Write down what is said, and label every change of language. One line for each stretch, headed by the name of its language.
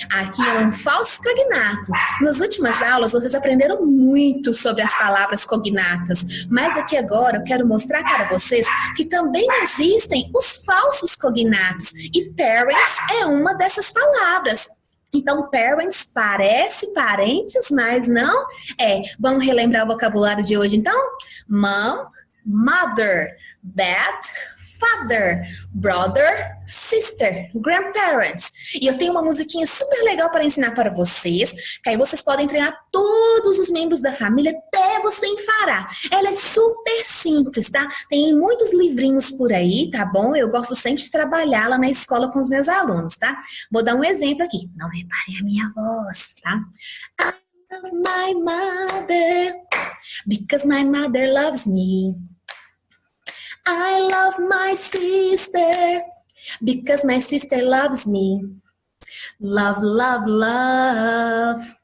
Portuguese: Aqui é um falso cognato. Nas últimas aulas, vocês aprenderam muito sobre as palavras cognatas, mas aqui agora eu quero mostrar para vocês que também existem os falsos cognatos, e parents é uma dessas palavras. Então, parents parece parentes, mas não é. Vamos relembrar o vocabulário de hoje, então?
English: Mom, mother, dad, father, brother, sister, grandparents.
Portuguese: E eu tenho uma musiquinha super legal para ensinar para vocês, que aí vocês podem treinar todos os membros da família até você enfarar. Ela é super simples, tá? Tem muitos livrinhos por aí, tá bom? Eu gosto sempre de trabalhar lá na escola com os meus alunos, tá? Vou dar um exemplo aqui. Não reparem a minha voz, tá?
English: I love my mother because my mother loves me. I love my sister because my sister loves me. Love, love, love.